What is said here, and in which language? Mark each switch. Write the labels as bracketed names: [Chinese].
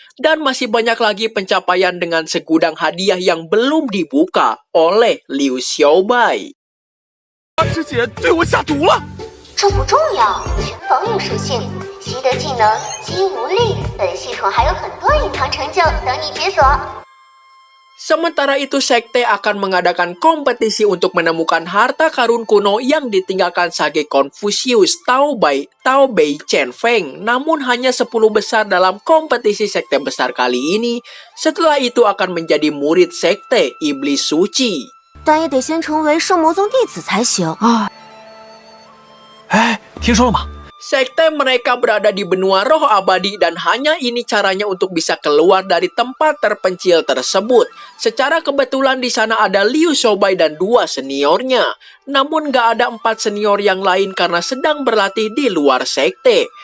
[Indonesian] Dan masih banyak lagi pencapaian dengan segudang hadiah yang belum dibuka oleh Liu Xiaobai. [Chinese] 二师姐对我下毒了。这不重要，全防御属性，习得技能肌无力，本系统还有很多隐藏成就等你解锁。 [Indonesian] Sementara itu, sekte akan mengadakan kompetisi untuk menemukan harta karun kuno yang ditinggalkan Sage Confucius Tao Bei Chen Feng. Namun hanya 10 besar dalam kompetisi sekte besar kali ini. Setelah itu akan menjadi murid sekte Iblis Suci. [Chinese] 但也得先成为圣魔宗弟子才行。哎，听说了吗？ [Indonesian] Sekte mereka berada di benua roh abadi dan hanya ini caranya untuk bisa keluar dari tempat terpencil tersebut. Secara kebetulan di sana ada Liu Xiaobai dan 2 seniornya. Namun gak ada 4 senior yang lain karena sedang berlatih di luar sekte.